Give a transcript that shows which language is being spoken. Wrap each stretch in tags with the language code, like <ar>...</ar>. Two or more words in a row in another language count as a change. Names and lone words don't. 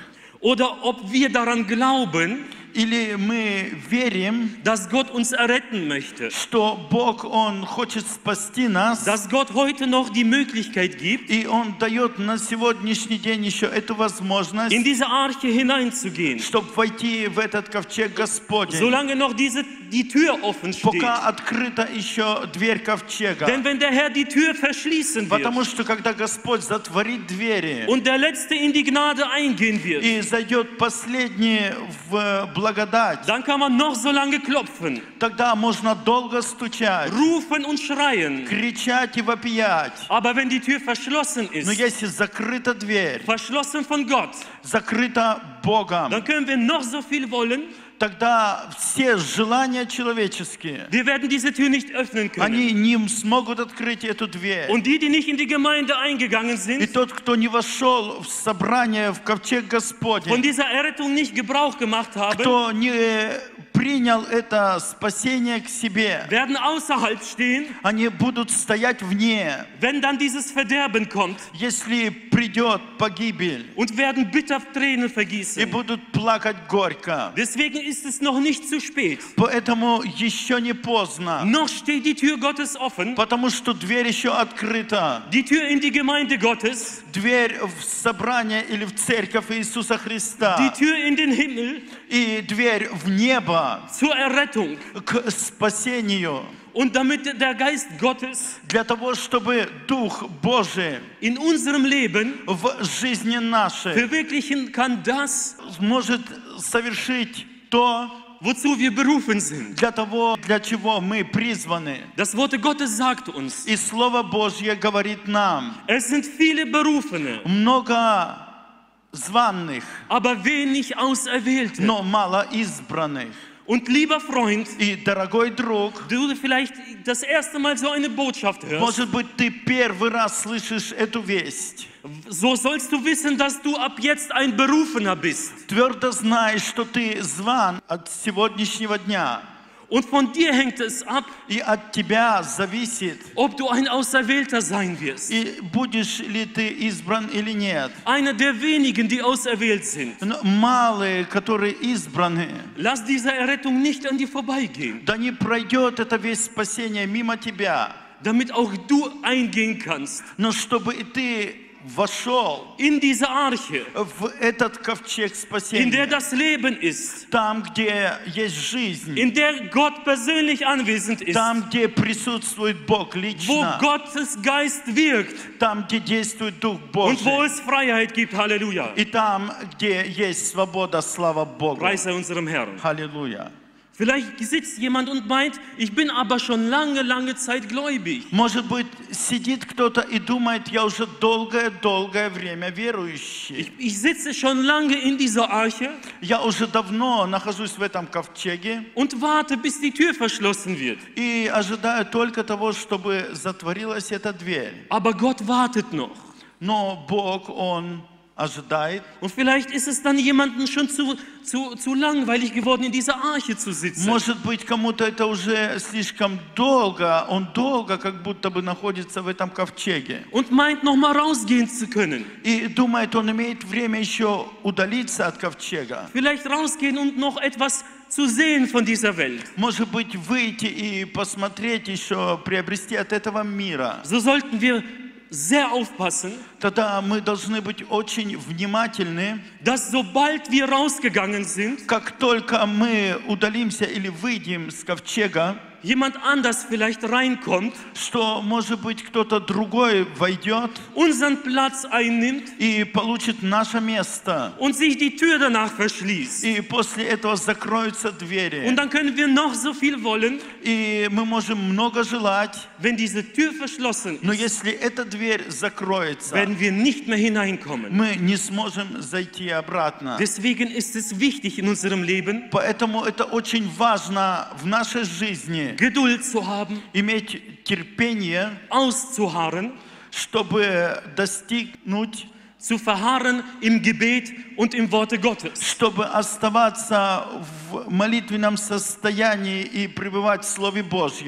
<de>oder ob wir daran glauben,</de> <ru>Или мы верим,</ru> <de>dass Gott uns erretten möchte,</de> <ru>что Бог, Он хочет спасти нас,</ru> <de>dass Gott heute noch die Möglichkeit gibt,</de> <ru>и Он дает на сегодняшний день еще эту возможность,</ru> <de>in diese Arche hineinzugehen,</de> <ru>чтобы войти в этот ковчег Господень,</ru> <de>solange noch die Tür offen steht.</de> <ru>пока открыта еще дверь ковчега.</ru> <de>Denn wenn der Herr die Tür verschließen</de> <ru>Потому</ru> <de>wird</de> <ru>что когда Господь затворит двери</ru> <de>und der Letzte in die Gnade eingehen wird,</de> <ru>и зайдет последний в благодать,</ru> <de>dann kann man noch so lange klopfen,</de> <ru>тогда можно долго стучать,</ru> <de>rufen und schreien.</de> <ru>кричать и вопиять.</ru> <de>Aber wenn die Tür verschlossen</de> <ru>Но</ru> <de>ist,</de> <ru>если закрыта дверь,</ru> <de>verschlossen von Gott,</de> <ru>закрыта Богом,</ru> <de>dann können wir noch so viel wollen,</de> <ru>тогда все желания человеческие,</ru> <de>wir werden diese Tür nicht öffnen</de> <ru>они</ru> <de>können.</de> <ru>не смогут открыть эту дверь.</ru> <de>Und die nicht in die Gemeinde eingegangen</de> <ru>И</ru> <de>sind,</de> <ru>тот, кто не вошел в собрание, в ковчег</ru> <de>von</de> <ru>Господень,</ru> <de>dieser Errettung nicht Gebrauch gemacht haben,</de> <ru>кто не принял это спасение к себе,</ru> <de>werden außerhalb stehen,</de> <ru>они будут стоять вне,</ru> <de>wenn dann dieses Verderben kommt,</de> <ru>если придет погибель,</ru> <de>und werden bitter Tränen</de> <ru>и</ru> <de>vergießen.</de> <ru>будут плакать горько.</ru> <de>Deswegen ist es noch nicht zu spät.</de> <ru>Поэтому еще не поздно,</ru> <de>Noch steht die Tür Gottes offen,</de> <ru>потому что дверь еще открыта.</ru> <de>die Tür in die Gemeinde Gottes,</de> <ru>Дверь в собрание или в церковь Иисуса</ru> <de>die</de> <ru>Христа</ru> <de>Tür in den Himmel</de> <ru>и дверь в небо</ru> <de>zur Errettung.</de> <ru>к спасению,</ru> <de>Und damit der Geist Gottes</de> <ru>для того, чтобы Дух Божий</ru> <de>in unserem Leben</de> <ru>в жизни нашей</ru> <de>verwirklichen kann, das,</de> <ru>может совершить то,</ru> <de>wozu wir berufen sind.</de> <ru>для того, для чего мы призваны.</ru> <de>Das Wort Gottes sagt uns,</de> <ru>И Слово Божье говорит нам,</ru> <de>es sind viele Berufene,</de> <ru>много званых,</ru> <de>aber wenig Auserwählte.</de> <ru>но мало избранных.</ru> <de>Und lieber Freund,</de> <ru>И, дорогой друг,</ru> <de>du vielleicht das erste Mal so eine Botschaft hörst,</de> <ru>может быть, ты первый раз слышишь эту весть.</ru> <de>so sollst du wissen, dass du ab jetzt ein Berufener bist.</de> <ru>Твердо знаешь, что ты зван от сегодняшнего дня.</ru> <de>Und von dir hängt es ab,</de> <ru>И от тебя зависит,</ru> <de>ob du ein Auserwählter sein wirst.</de> <ru>и будешь ли ты избран или нет.</ru> <de>Einer der wenigen, die auserwählt sind.</de> <ru>Но малые, которые избраны,</ru> <de>Lass diese Errettung nicht an dir vorbeigehen,</de> <ru>да не пройдет это весь спасение мимо тебя.</ru> <de>damit auch du eingehen kannst</de> <ru>Но чтобы и ты вошел</ru> <de>in diese Arche,</de> <ru>в этот ковчег</ru> <de>in der</de> <ru>спасения,</ru> <de>das Leben ist,</de> <ru>там, где есть жизнь,</ru> <de>in der Gott persönlich anwesend ist,</de> <ru>там, где присутствует Бог</ru> <de>wo</de> <ru>лично,</ru> <de>Gottes Geist wirkt</de> <ru>там, где действует Дух</ru> <de>und wo</de> <ru>Божий,</ru> <de>es Freiheit gibt. Halleluja.</de> <ru>и там, где есть свобода, слава Богу.</ru> <de>Preise unserem Herrn.</de> <ru>Аллилуйя.</ru> <de>Vielleicht sitzt jemand und meint, ich bin aber schon lange Zeit gläubig.</de> <ru>Может быть, сидит кто-то и думает, я уже долгое время верующий.</ru> <de>Ich sitze schon lange in dieser Arche</de> <ru>Я уже давно нахожусь в этом ковчеге</ru> <de>und warte, bis die Tür verschlossen wird.</de> <ru>и ожидаю только того, чтобы затворилась эта дверь.</ru> <de>Aber Gott wartet noch.</de> <ru>Но Бог, Он ожидает.</ru> <de>Und vielleicht ist es dann jemandem schon zu langweilig geworden, in dieser Arche zu sitzen.</de> <ru>Может быть, кому-то это уже слишком долго, он долго как будто бы находится в этом ковчеге.</ru> <de>Und meint, noch mal rausgehen zu können.</de> <ru>И думает, он имеет время еще удалиться от ковчега.</ru> <de>Vielleicht rausgehen und noch etwas zu sehen von dieser Welt.</de> <ru>Может быть, выйти и посмотреть еще, приобрести от этого мира.</ru> <de>So sollten wir sehr aufpassen,</de> <ru>Тогда мы должны быть очень внимательны,</ru> <de>dass sobald wir rausgegangen sind,</de> <ru>как только мы удалимся или выйдем с ковчега,</ru> <de>jemand anders vielleicht reinkommt,</de> <ru>что, может быть, кто-то другой войдет</ru> <de>unseren Platz einnimmt</de> <ru>и получит наше место.</ru> <de>und sich die Tür danach verschließt.</de> <ru>И после этого закроются двери.</ru> <de>Und dann können wir noch so viel wollen,</de> <ru>И мы можем много желать,</ru> <de>wenn diese Tür verschlossen</de> <ru>но</ru> <de>ist,</de> <ru>если эта дверь закроется,</ru> <de>werden wir nicht mehr hineinkommen.</de> <ru>мы не сможем зайти обратно.</ru> <de>Deswegen ist es wichtig in unserem Leben,</de> <ru>Поэтому это очень важно в нашей жизни,</ru> <de>Geduld zu haben,</de> <ru>иметь терпение,</ru> <de>auszuharren,</de> <ru>чтобы достигнуть,</ru> <de>zu verharren im Gebet und im Worte Gottes.</de> <ru>чтобы оставаться в молитвенном состоянии и пребывать в Слове Божьем,</ru>